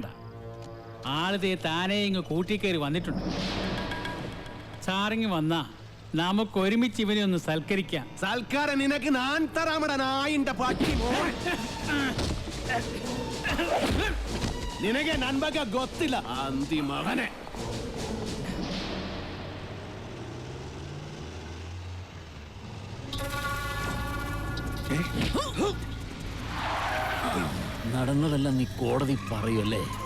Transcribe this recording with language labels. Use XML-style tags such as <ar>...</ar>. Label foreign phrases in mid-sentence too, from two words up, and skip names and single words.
<ml>ആളതേ താനേ ഇങ്ങ് കൂട്ടിക്കയറി വന്നിട്ടുണ്ട്. സാറിങ് വന്നാ നമുക്ക് ഒരുമിച്ച് ഇവനെ ഒന്ന് സൽക്കരിക്കാം. സൽക്കാരം നിനക്ക് ഞാൻ തരാമട നായിന്റെ പട്ടി.</ml> <kn>നിനಗೆ ನನ್ ಬಗ್ಗೆ ಗೊತ್ತಿಲ್ಲ ಅಂತಿ ಮಗನೇ.</kn> <ml>നടന്നതെല്ലാം നീ കോടതി പറയല്ലേ?</ml>